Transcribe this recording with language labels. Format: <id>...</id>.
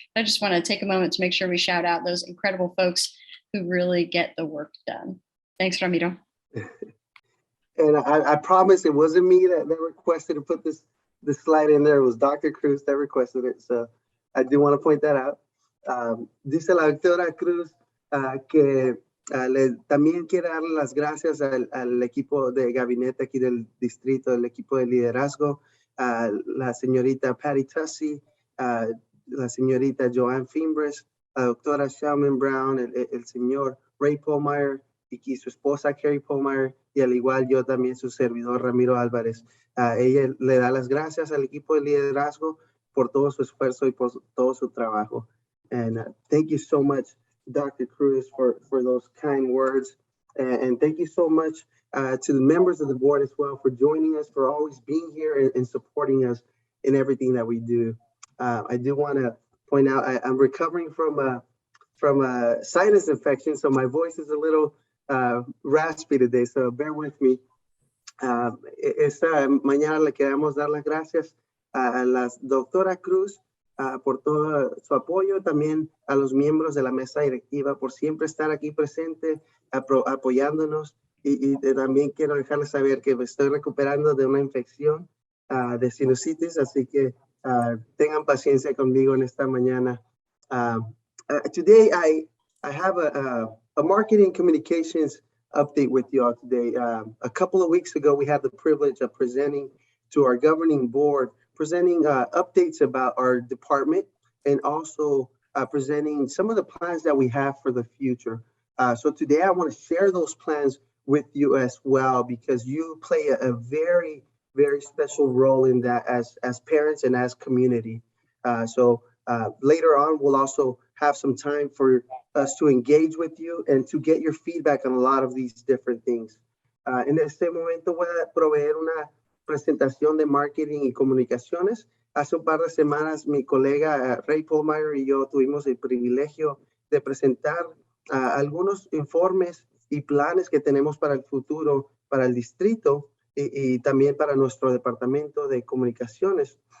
<en>I just want to take a moment to make sure we shout out those incredible folks who really get the work done. Thanks, Ramiro. And I promise it wasn't me that requested to put this slide in there. It was Dr. Cruz that requested it. So I do want to point that out.</en> <es>Dice la doctora Cruz que también quiere darle las gracias al equipo de gabinete aquí del distrito, el equipo de liderazgo, la señorita Patty Tussey, la señorita Joanne Fiembrace, la doctora Shellman Brown, el señor Ray Pohlmeyer, y su esposa Carrie Pohlmeyer, y al igual yo también su servidor Ramiro Alvarez. Ella le da las gracias al equipo de liderazgo por todo su esfuerzo y por todo su trabajo.</es> <en>And thank you so much, Dr. Cruz, for those kind words. And thank you so much to the members of the board as well for joining us, for always being here and supporting us in everything that we do. I do want to point out I'm recovering from a sinus infection, so my voice is a little raspy today, so bear with me.</en> <es>Esta mañana le queremos dar las gracias a la doctora Cruz por todo su apoyo, también a los miembros de la mesa directiva por siempre estar aquí presente, apoyándonos, y también quiero dejarles saber que me estoy recuperando de una infección de sinusitis, así que tengan paciencia conmigo en esta mañana.</es> <en>Today I have a marketing communications update with you all today. A couple of weeks ago, we had the privilege of presenting to our governing board, presenting updates about our department, and also presenting some of the plans that we have for the future. So today I want to share those plans with you as well, because you play a very, very special role in that as parents and as community. So later on, we'll also have some time for us to engage with you and to get your feedback on a lot of these different things.</en> <es>En este momento voy a proveer una presentación de marketing y comunicaciones. Hace un par de semanas mi colega Ray Pohlmeyer y yo tuvimos el privilegio de presentar algunos informes y planes que tenemos para el futuro, para el distrito y también para nuestro departamento de comunicaciones.</es>